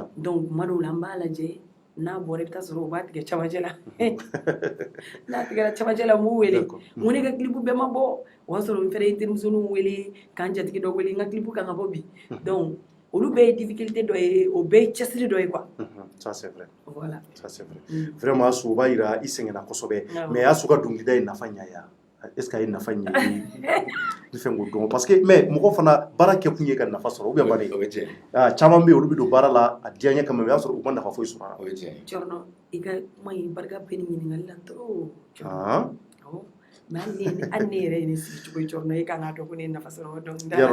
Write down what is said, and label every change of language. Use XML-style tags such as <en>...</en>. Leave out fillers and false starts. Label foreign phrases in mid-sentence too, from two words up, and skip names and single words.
<bm>donc tuma dɔw la n b'a lajɛ n'a bɔra i bɛ taa sɔrɔ o b'a tigɛ camancɛ la n'a tigɛra camancɛ la n b'u wele n ko ne ka clip bɛɛ ma bɔ o y'a sɔrɔ n fɛnɛ ye terimusoninw wele k'an jatigi dɔ wele n ka clip kan ka bɔ bi donc olu bɛɛ ye difficulté dɔ ye o bɛɛ ye cɛsiri dɔ ye quoi</bm> <fr>ça c'est vrai voilà ça c'est vrai vraiment</fr> <bm>Asu o b'a yira i sɛgɛnna kosɛbɛ mais Asu ka dɔnkilida ye nafa ɲa ya</bm> <fr>est ce que</fr> <bm>a ye nafa ɲa i bɛ fɛ k'o dɔn</bm> <fr>parce que</fr> <bm>mais mɔgɔ fana baara kɛ kun ye ka nafa sɔrɔ</bm> <fr>ou bien</fr> <bm>bari caman bɛ yen olu bɛ don baara la a diya ɲɛ kama mais o y'a sɔrɔ u ma nafa foyi sɔrɔ a la Cɔrɔnɔ i ka kuma in barika bɛ nin ɲininkali la trop awɔ an ne yɛrɛ ye ne sigi cogo cɔrɔ e kan ka dɔn ko ne nafa sɔrɔ dɔnkilida la.</bm>